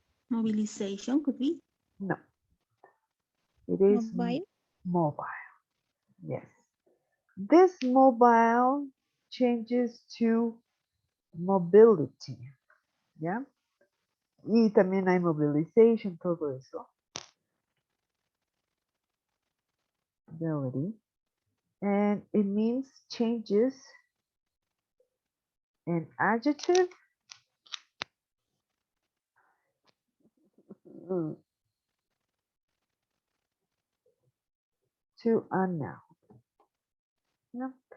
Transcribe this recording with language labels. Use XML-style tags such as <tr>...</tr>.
<en>Mobilization could be no, it is mobile. mobile. Yes, this mobile changes to mobility.</en> <es>¿Ya? Y también hay mobilization, todo eso.</es> <en>Mobility. And it means changes an adjective to a noun. Yeah.</en>